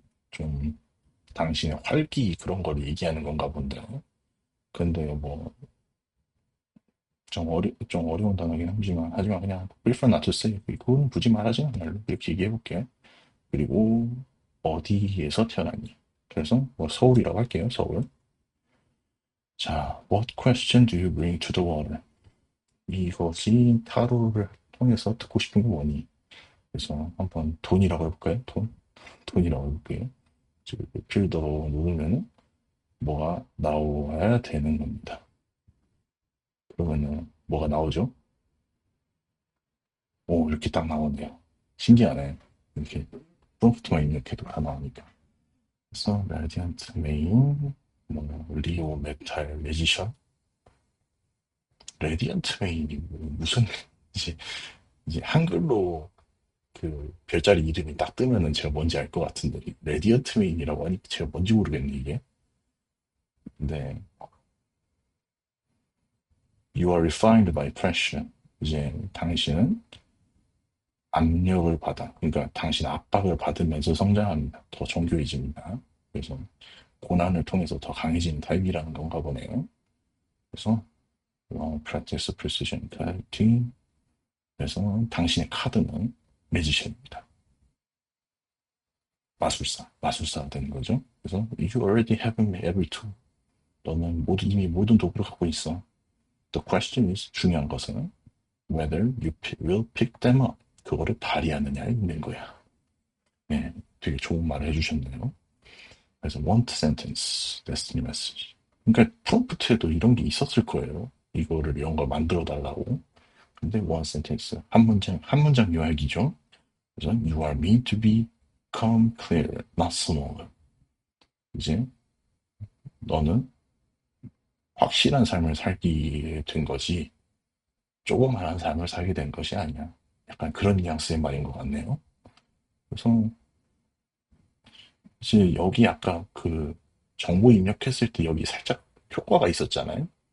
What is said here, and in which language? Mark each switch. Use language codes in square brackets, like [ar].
[ko] 좀 당신의 활기 그런 걸 얘기하는 건가 본데. 근데 뭐 좀 어려운 단어긴 하지만 그냥 [en] prefer not to say. [ko] 그건 굳이 말하지 않을래. 이렇게 얘기해 볼게요. 그리고 어디에서 태어났니? 그래서 뭐 서울이라고 할게요. 서울. 자, [en] what question do you bring to the water? [ko] 이것이 타로를 통해서 듣고 싶은 게 뭐니? 그래서 한번 돈이라고 해볼까요? 돈? 돈이라고 해볼게요. 지금 필더 누르면은 뭐가 나와야 되는 겁니다. 그러면은 뭐가 나오죠? 오, 이렇게 딱 나오네요. 신기하네. 이렇게 프롬프트만 입력해도 다 나오니까. 그래서 라디안트 메인, 뭐 리오 메탈 매지션, 레디언트 메인이 무슨 이제 이제 한글로 그 별자리 이름이 딱 뜨면은 제가 뭔지 알 것 같은데 레디언트 메인이라고 하니 제가 뭔지 모르겠네 이게. 근데 [en] You are refined by pressure. [ko] 이제 당신은 압력을 받아. 그러니까 당신 압박을 받으면서 성장합니다. 더 정교해집니다. 그래서 고난을 통해서 더 강해지는 타입이라는 건가 보네요. 그래서 [en] practice precision carding. [ko] 그래서 당신의 카드는 매지션입니다. 마술사가 되는 거죠. 그래서 [en] you already have every tool. [ko] 너는 이미 모든 도구를 갖고 있어. [en] The question is [ko] 중요한 것은 [en] whether you will pick them up. [ko] 그거를 발휘하느냐에 있는 거야. 네, 되게 좋은 말을 해주셨네요. 그래서 [en] want sentence, destiny message. [ko] 그러니까 프롬프트에도 이런 게 있었을 거예요. 이런 걸 만들어 달라고. 근데 [en] one sentence, [ko] 한 문장 요약이죠. 그래서 [en] you are meant to be calm, clear, not small. [ko] 이제 너는 확실한 삶을 살게 된 거지 조그만한 삶을 살게 된 것이 아니야. 약간 그런 뉘앙스의 말인 것 같네요. 그래서 이제 여기 아까 그 정보 입력했을 때 여기 살짝 효과가 있었잖아요.